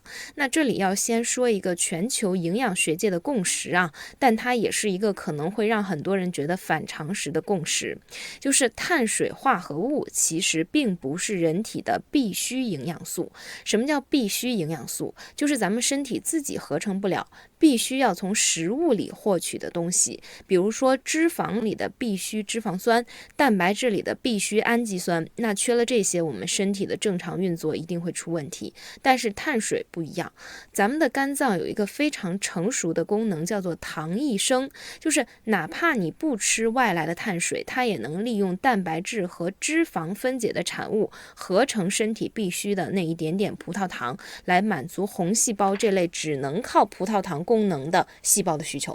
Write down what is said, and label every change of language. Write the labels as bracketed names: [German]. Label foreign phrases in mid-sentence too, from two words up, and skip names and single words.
[Chinese] 那這裡要先說一個全球營養學界的共識啊，但它也是一個可能會讓很多人覺得反常識的共識，就是碳水化合物其實並不是人體的必需營養素。什麼叫必需營養素？就是咱們身體自己合成不了，必須要從食物裡獲取的東西，比如說脂肪裡的必需脂肪酸，蛋白質裡的必需氨基酸，那缺了這些，我們身體的正常運作一定會出問題。但是碳水不一樣，咱們的肝臟有一個非常成熟的功能，叫做糖異生，就是哪怕你不吃外來的碳水，它也能利用蛋白質和脂肪分解的產物，合成身體必需的那一點點葡萄糖，來滿足紅細胞這類只能靠葡萄糖功能的細胞的需求。